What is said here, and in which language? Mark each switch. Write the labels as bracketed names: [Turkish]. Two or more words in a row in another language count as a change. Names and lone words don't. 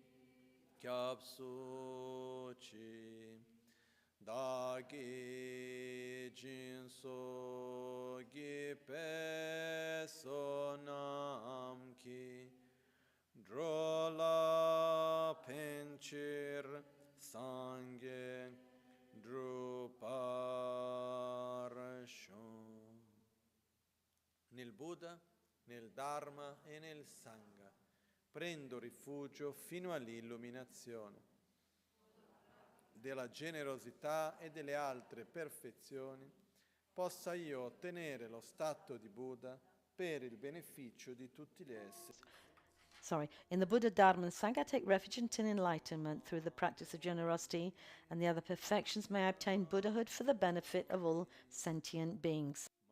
[Tibetan] སྐྱབས་སུ་མཆི། བདག་གིས་སྦྱིན་སོགས་བགྱིས་པའི་བསོད་ནམས་ཀྱིས། འགྲོ་ལ་ཕན་ཕྱིར་སངས་རྒྱས་འགྲུབ་པར་ཤོག. [Italian] Nel Buddha, nel Dharma e nel Sangha prendo rifugio fino all'illuminazione. Della generosità e delle altre perfezioni, possa io ottenere lo stato di Buddha per il beneficio di tutti gli esseri. [English] In the Buddha, Dharma, and Sangha, I take refuge in enlightenment through the practice of generosity and the other perfections. May I obtain Buddhahood for the benefit of all sentient beings.